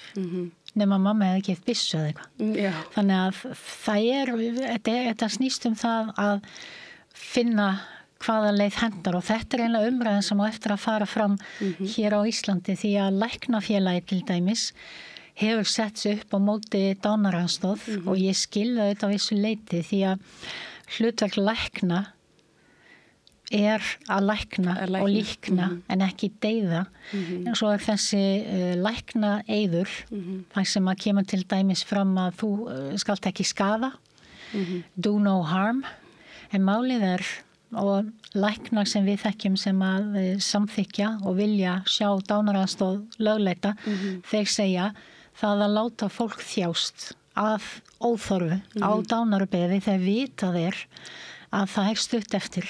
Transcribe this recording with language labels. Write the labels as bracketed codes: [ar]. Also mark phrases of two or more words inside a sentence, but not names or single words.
[is] Nema mamma hefði gett byssu eða eitthvað. Þannig að þetta snýst það að finna hvaða leið hendar og þetta eiginlega umræðan sem á eftir að fara fram hér á Íslandi því að læknafélagið til dæmis hefur sett sig upp á móti dánaraðstoð og ég skil það auðvitað á vissu leyti því að hlutverk lækna að lækna og líkna en ekki deyða. En svo þessi læknaeyður, þar sem að kemur til dæmis fram að þú skalt ekki skaða, [en] do no harm, [is] en málið og læknar sem við þekkjum sem að samþykja og vilja sjá dánaraðstoð lögleita, þeir segja það að láta fólk þjást að óþörfu á dánarbeði þegar vitað að það stutt eftir.